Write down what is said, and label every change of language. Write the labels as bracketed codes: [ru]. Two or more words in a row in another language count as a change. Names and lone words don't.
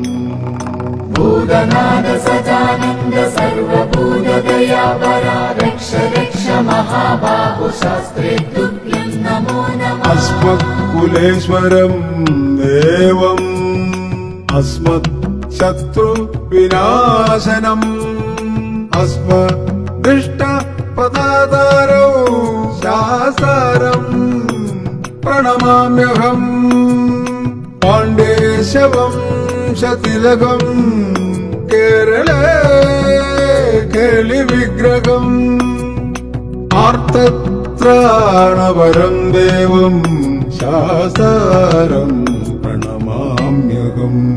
[sa] भूतनाथ सदानन्द सर्वभूतदयावरा रक्ष रक्ष महाबाहो शास्त्रे तुभ्यं नमो नमः अस्मत्कुलेश्वरं देवम् अस्मत् ശത്രു വിനാശനം അസ്മദിഷ്ട പദാതാരോ ശാസ്താരം പ്രണമാമ്യഹം പാണ്ഡേശവം ശതിലകം കേരളേ കേളി വിഗ്രഹം ആർത്തത്രാണവരം ദേവം ശാസ്താരം പ്രണമാമ്യഹം